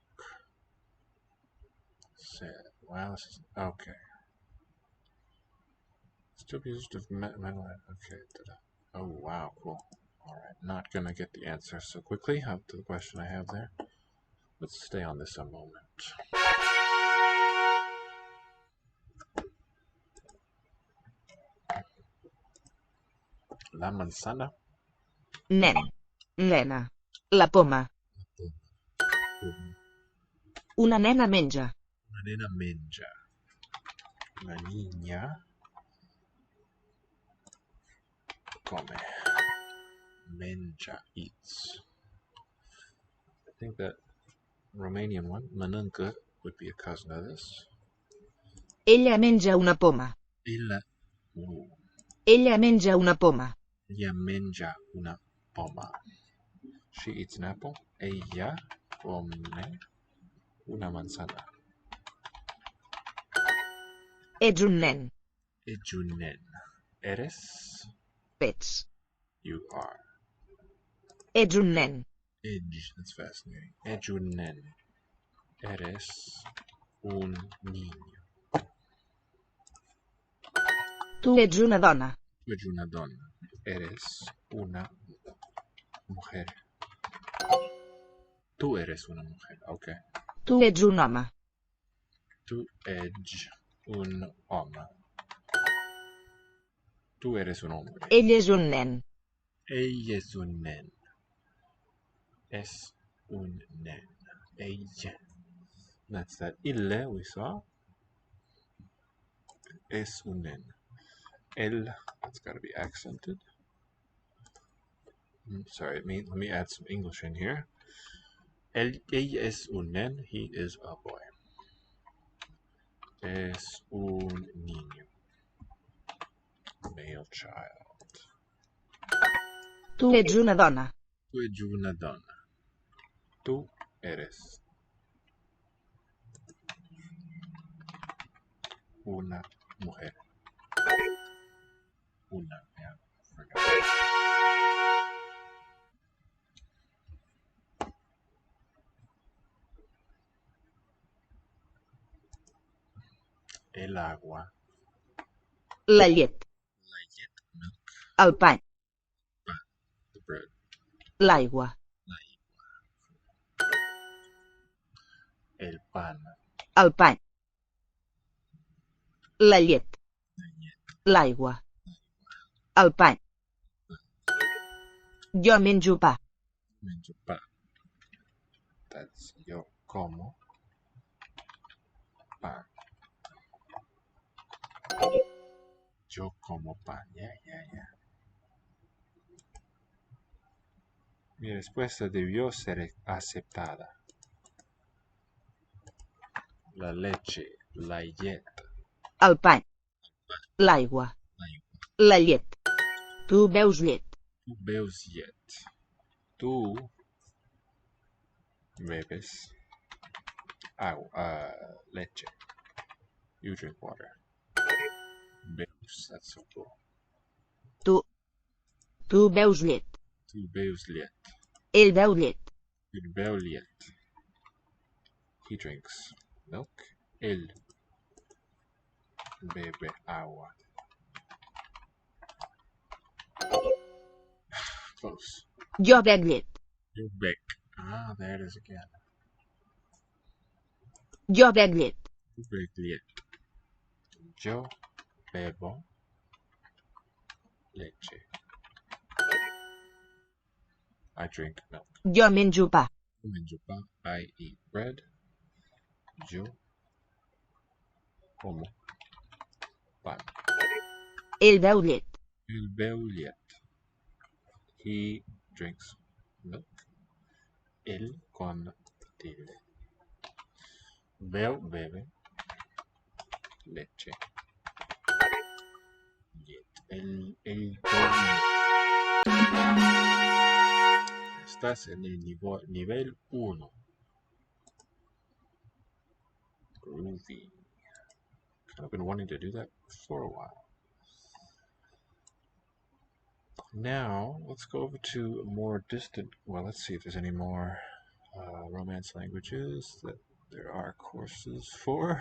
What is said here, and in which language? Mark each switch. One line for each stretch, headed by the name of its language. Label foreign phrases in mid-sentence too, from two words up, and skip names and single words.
English: Said. Wow, this is okay. Still be used of metal. Okay. Oh wow, cool. Alright, not gonna get the answer so quickly. Up to the question I have there. Let's stay on this a moment.
Spanish: La manzana.
Catalan: Nen. Nena. La poma. Una nena menja. Una nena menja.
Spanish: La niña come.
Catalan: Menja,
English: eats. I think that Romanian one, mănâncă, would be a cousin of this.
Catalan: Ella menja una poma. Ella menja una poma. Ella menja una poma.
English: She eats an apple.
Spanish: Ella come una manzana.
Catalan: Ets un nen. Ets un nen. Eres? Ets.
English: You are.
Catalan: Ets un nen.
English: Age, that's fascinating.
Catalan: Ets un nen.
Spanish: Eres un niño.
Catalan: Tu ets una dona. Tu ets una donna.
Spanish: Eres una mujer. Tu eres una mujer, okay.
Catalan: Tu ets un home. Tu ets un home.
Spanish: Tu eres un hombre.
Catalan: Ell és un nen. Ell és un nen. Es un nen. Ella.
English: That's that ille we saw.
Catalan: Es un nen. El,
English: that's got to be accented. Sorry, let me add some English in here.
Catalan: Ella es un nen.
English: He is a boy.
Spanish: Es un niño.
English: Male child.
Catalan: Tu ets una dona. Tu ets una donna.
Spanish: Tu eres una mujer. Una,
English: yeah, I forgot.
Spanish: El agua.
Catalan: La llet. La llet, milk. El pa.
English: The bread.
Catalan: L'aigua.
Spanish: El pan.
Catalan: El pa. La llet. L'aigua. El pa. Jo menjo pa. Menjo pa.
English: That's
Spanish: yo como pan. Yo como pan. Yeah. Mi respuesta debió ser aceptada. La leche,
Catalan: la llet. El pa. L'aigua. La llet. Tu beus llet. Tu beus llet.
Spanish: Tu bebes agua, leche.
English: You drink water. Beus, that's so cool.
Catalan: Tu beus llet. Tu beus llet. Ell beu llet. Il beu llet.
English: He drinks milk.
Spanish: Él bebe agua.
English: Close.
Catalan: Jo bec llet.
English: You bec. Ah, there it is again.
Catalan: Jo bec llet. You bec llet.
Spanish: Yo bebo leche.
English: I drink milk.
Catalan: Jo menjo pa.
Spanish: Yo menjo pan.
English: I eat bread.
Spanish: Yo como pan.
Catalan: Ell beu llet. Il beu llet.
English: He drinks milk.
Spanish: Él con tilde. Bebe leche. Llet. El Estás en el nivel 1.
English: Groovy. Kind of been wanting to do that for a while. Now, let's go over to more distant, well, let's see if there's any more Romance languages that there are courses for.